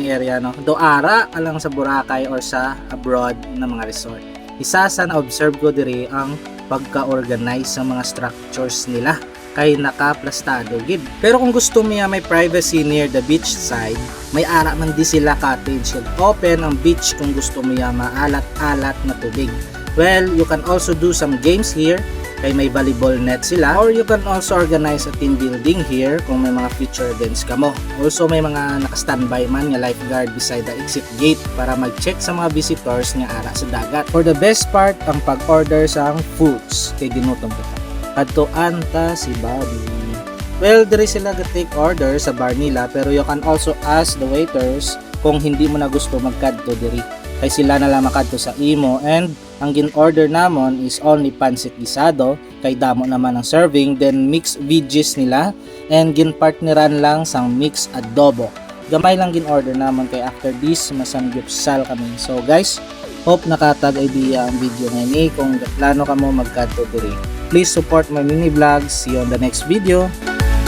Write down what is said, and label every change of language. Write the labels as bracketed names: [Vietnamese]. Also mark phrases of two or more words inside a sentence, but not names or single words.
[Hiligaynon] area no, do ara alang sa Boracay or sa abroad na mga resort. Isa sa na-observe ko diri ang pagka-organize ng mga structures nila kay nakaplastado gid. Pero kung gusto niya may privacy [English] near the beach side, [Hiligaynon] may ara man di sila cottage kag open ang beach kung gusto niya maalat-alat na tubig. [English] Well, you can also do some games here [Hiligaynon] kay may [English] volleyball net sila, or you can also organize a team building here [Hiligaynon] kung may mga [English] future events kamo. [Hiligaynon] Also may mga naka-standby man nga lifeguard [English] beside the exit gate [Hiligaynon] para mag-check sa mga visitors nga ara sa dagat. [English] For the best part, [Hiligaynon] ang pag-order sa foods kay ginutom ko. Kadtuan ta si Bobby. Well, diri sila ga-take order sa bar nila, pero [English] you can also ask the waiters [Hiligaynon] kung hindi mo na gusto magkadto diri. kay sila na lang makadto sa imo, and ang gin-order namon [English] is only [Hiligaynon] pancit gisado kay damo naman ang serving, [English] then mixed veggies [Hiligaynon] nila and ginpartneran lang sang mixed adobo. Gamay lang gin-order namon kay [English] after this [Hiligaynon] masamgyupsal kami. [English] So guys, [Hiligaynon] hope nakatag idea ang video ngayon kung plano ka mo magkadto diri. [English] Please support my mini vlogs. See you on the next video.